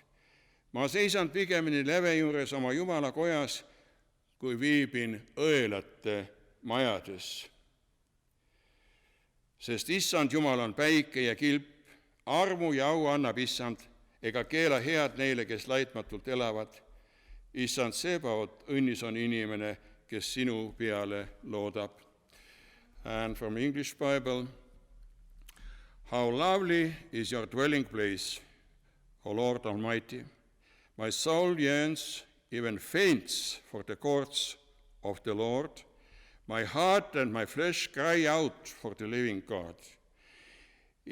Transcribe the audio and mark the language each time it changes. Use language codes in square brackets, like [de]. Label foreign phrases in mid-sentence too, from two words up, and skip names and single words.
[et] Ma seisan pigemini leve juures oma Jumala kojas, kui viibin õelate majades. Sest issand Jumal on päike ja kilp, armu ja au annab issand, ega keela head neile, kes laitmatult elavad. Issand Sebaot, õnnis on inimene, kes sinu peale loodab. [en] And from English Bible, how lovely is your dwelling place, O Lord Almighty. My soul yearns, even faints for the courts of the Lord. My heart and my flesh cry out for the living God.